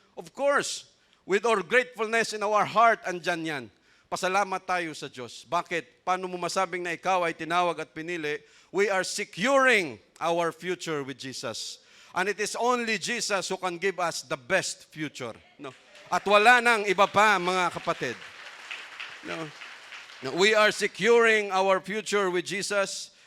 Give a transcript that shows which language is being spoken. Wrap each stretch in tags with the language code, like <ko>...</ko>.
<en>Of course, with our gratefulness in our heart,</en> <tl>andyan yan. Pasalamat tayo sa Diyos. Bakit? Paano mo masabing na ikaw ay tinawag at pinili?</tl> <en>We are securing our future with Jesus. And it is only Jesus who can give us the best future.</en> <tl>At wala nang iba pa, mga kapatid.</tl> <en>We are securing our future with Jesus.</en>